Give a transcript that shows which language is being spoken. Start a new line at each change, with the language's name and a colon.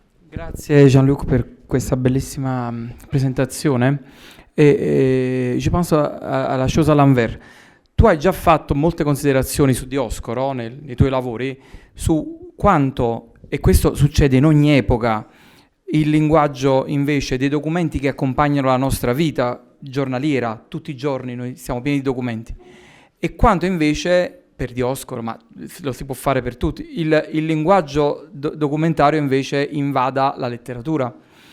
Italian: Grazie Jean-Luc per questa bellissima presentazione.
French: Je pense à la chose à l'envers.
Italian: Tu hai già fatto molte considerazioni su Dioscoro nei tuoi lavori, su quanto, e questo succede in ogni epoca, il linguaggio invece dei documenti che accompagnano la nostra vita giornaliera, tutti i giorni noi siamo pieni di documenti, e quanto invece, per Dioscoro, ma lo si può fare per tutti, il linguaggio documentario invece invada la letteratura.